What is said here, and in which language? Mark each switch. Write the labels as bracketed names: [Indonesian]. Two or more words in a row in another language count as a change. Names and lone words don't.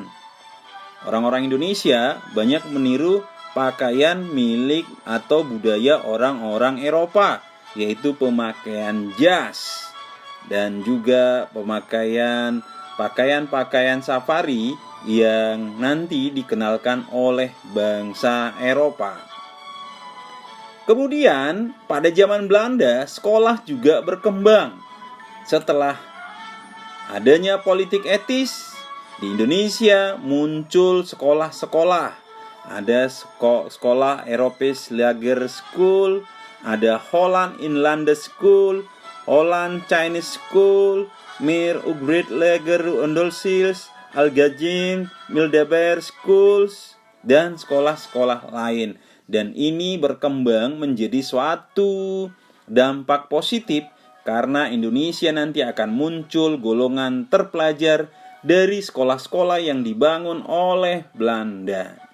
[Indonesian] Orang-orang Indonesia banyak meniru pakaian milik atau budaya orang-orang Eropa, yaitu pemakaian jas dan juga pakaian safari yang nanti dikenalkan oleh bangsa Eropa. Kemudian pada zaman Belanda, sekolah juga berkembang. Setelah adanya politik etis, di Indonesia muncul sekolah-sekolah. Ada sekolah Europees Lager School, ada Holland Inland School, Holland Chinese School, Meer Ugrid Lager Onderwijs, Algajin, Mildeberg Schools, dan sekolah-sekolah lain. Dan ini berkembang menjadi suatu dampak positif karena Indonesia nanti akan muncul golongan terpelajar dari sekolah-sekolah yang dibangun oleh Belanda.